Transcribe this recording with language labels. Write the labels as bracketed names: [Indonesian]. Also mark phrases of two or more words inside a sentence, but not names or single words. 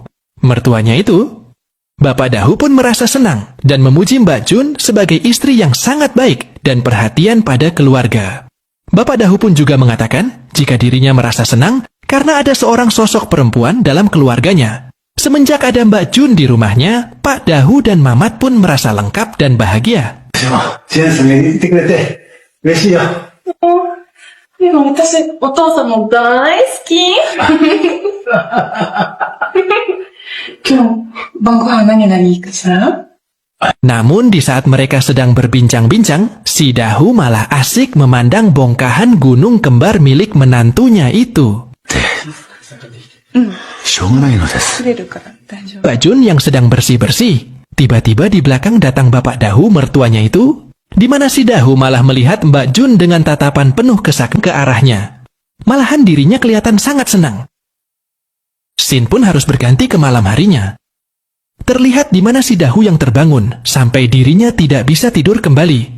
[Indonesian] Mertuanya itu, Bapak Dahu pun merasa senang dan memuji Mbak Jun sebagai istri yang sangat baik dan perhatian pada keluarga. Bapak Dahu pun juga mengatakan jika dirinya merasa senang karena ada seorang sosok perempuan dalam keluarganya. Semenjak ada Mbak Jun di rumahnya, Pak Dahu dan Mamat pun merasa lengkap dan bahagia. [Japanese] ジェンスに言ってくれて嬉しいよ。でも私、お父さんも大好き。今日、晩ご飯何々いいかしら？ [Indonesian] Namun di saat mereka sedang berbincang-bincang, si Dahu malah asik memandang bongkahan gunung kembar milik menantunya itu. [Japanese] しょうがないのです。取れるから大丈夫。 [Indonesian] Mbak Jun yang sedang bersih-bersih. Tiba-tiba di belakang datang Bapak Dahu mertuanya itu, di mana si Dahu malah melihat Mbak Jun dengan tatapan penuh kesakitan ke arahnya. Malahan dirinya kelihatan sangat senang. Scene pun harus berganti ke malam harinya. Terlihat di mana si Dahu yang terbangun, sampai dirinya tidak bisa tidur kembali.